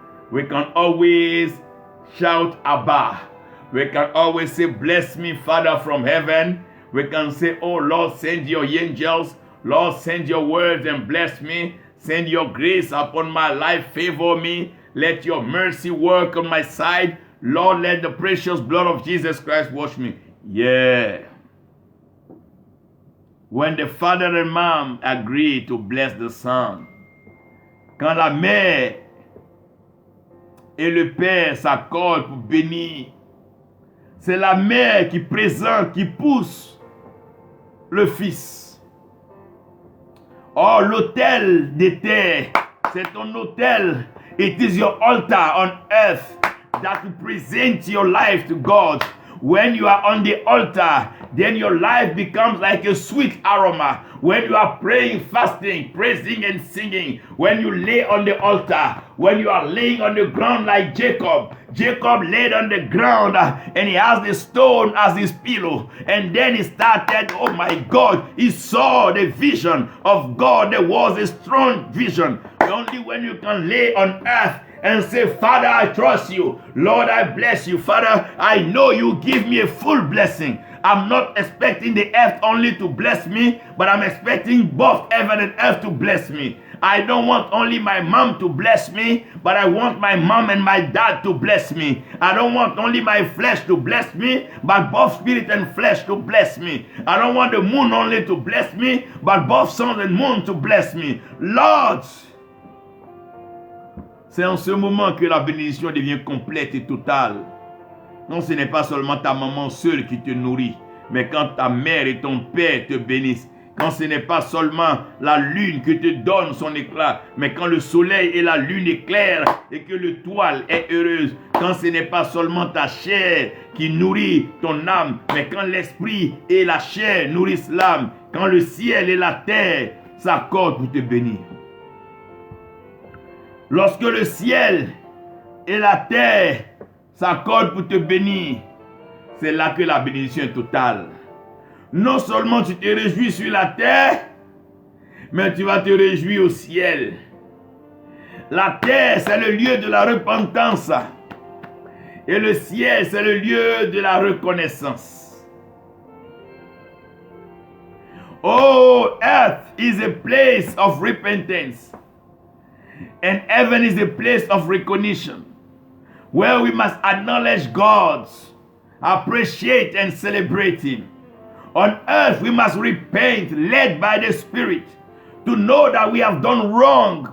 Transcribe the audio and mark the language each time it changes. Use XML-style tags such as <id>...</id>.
<en>We can always shout Abba. We can always say, bless me, Father from heaven. We can say, oh Lord, send your angels. Lord, send your words and bless me. Send your grace upon my life. Favor me. Let your mercy work on my side. Lord, let the precious blood of Jesus Christ wash me. Yeah. When the father and mom agree to bless the son,</en> <fr>quand la mère et le père s'accordent pour bénir, c'est la mère qui présente, qui pousse le fils. Oh, l'autel des terres, c'est ton autel.</fr> <en>It is your altar on earth that you present your life to God. When you are on the altar, then your life becomes like a sweet aroma. When you are praying, fasting, praising and singing, when you lay on the altar, when you are laying on the ground like Jacob laid on the ground and he has the stone as his pillow. And then he started, oh my God, he saw the vision of God. There was a strong vision. Only when you can lay on earth and say, Father, I trust you. Lord, I bless you. Father, I know you give me a full blessing. I'm not expecting the earth only to bless me, but I'm expecting both heaven and earth to bless me. I don't want only my mom to bless me, but I want my mom and my dad to bless me. I don't want only my flesh to bless me, but both spirit and flesh to bless me. I don't want the moon only to bless me, but both sun and moon to bless me.</en> <fr>Lord, c'est en ce moment que la bénédiction devient complète et totale. Non, ce n'est pas seulement ta maman seule qui te nourrit, mais quand ta mère et ton père te bénissent, quand ce n'est pas seulement la lune qui te donne son éclat, mais quand le soleil et la lune éclairent et que l'étoile est heureuse, quand ce n'est pas seulement ta chair qui nourrit ton âme, mais quand l'esprit et la chair nourrissent l'âme, quand le ciel et la terre s'accordent pour te bénir. Lorsque le ciel et la terre s'accordent pour te bénir, c'est là que la bénédiction est totale. Non seulement tu te réjouis sur la terre, mais tu vas te réjouir au ciel. La terre, c'est le lieu de la repentance. Et le ciel, c'est le lieu de la reconnaissance.</fr> <en>Oh, earth is a place of repentance. And heaven is a place of recognition, where we must acknowledge God, appreciate and celebrate Him. On earth, we must repent, led by the Spirit, to know that we have done wrong.</en>